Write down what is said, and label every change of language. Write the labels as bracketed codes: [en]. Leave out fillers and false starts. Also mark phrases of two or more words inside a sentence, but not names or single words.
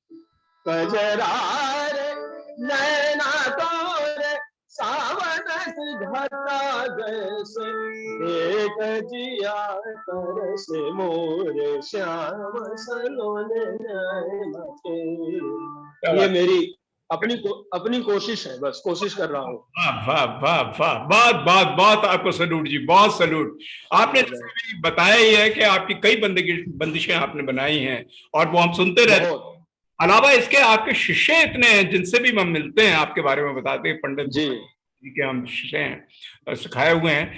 [hi] कजरारे नैना तोरे सावन घटा जैसे एक जिया कर से मोरे श्याम सलोने नैना तोरे। ये मेरी अपनी कोशिश है, बस कोशिश कर रहा हूँ। वाह वाह वाह वाह। बहुत बहुत बहुत आपको सलूट जी, बहुत सलूट। आपने भी बताया ही है कि आपकी कई बंदिशें आपने बनाई हैं और वो हम सुनते रहते हैं। अलावा इसके आपके शिष्य इतने हैं जिनसे भी हम मिलते हैं, आपके बारे में बताते हैं, पंडित जी के हम शिष्य हैं, सिखाए हुए हैं।